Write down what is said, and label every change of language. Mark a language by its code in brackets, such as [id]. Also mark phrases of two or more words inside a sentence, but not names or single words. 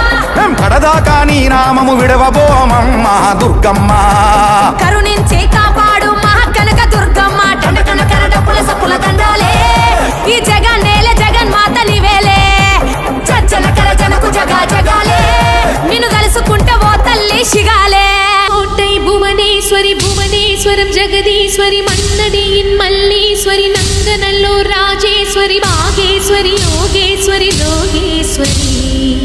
[te] కడదాకా నీ నామము విడవబోమమ్మ దుర్గమ్మ కరుణించి కాపాడు మహా కనక దుర్గమ్మ దండకనకర డప్పుల సప్పుల దండాలే ఈ జగన్నేల జగన్మాత నీవేలే జనకర జనకు జగా జగాలే నిన్ను కలుసుకుంటే ఓ తల్లి శిగాలే [ta] கோட்டை புவனேஸ்வரி புவனேஸ்வரம் ஜெகதீஸ்வரி மன்னடியின் மல்லீஸ்வரி நங்கநல்லூர் ராஜேஸ்வரி பாகேஸ்வரி யோகேஸ்வரி லோகேஸ்வரி